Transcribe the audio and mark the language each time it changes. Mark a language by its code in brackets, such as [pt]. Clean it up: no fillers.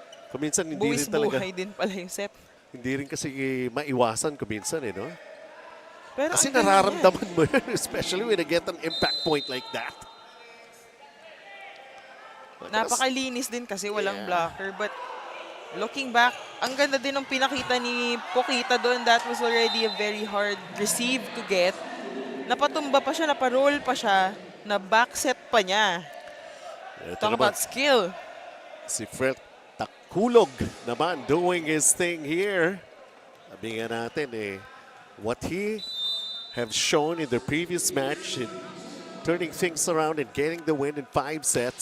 [tl] Kuminsan hindi rin talaga. Buwis-buhay din pala yung set. Hindi rin kasi maiwasan kuminsan no? Pero Kasi ang galing nararamdaman mo yun, [en] especially when you get an impact point like that. [tl] Napakalinis din kasi walang blocker. [en] But looking back, [tl] ang ganda din ng pinakita ni Pokita doon. [en] That was already a very hard receive to get. [tl] Napatumba pa siya, naparoll pa siya, na backset pa niya. [en] Talk about skill. Si Fred Takulog naman doing his thing here. [tl] Sabi nga natin [en] what he have shown in the previous match in turning things around and getting the win in 5 sets.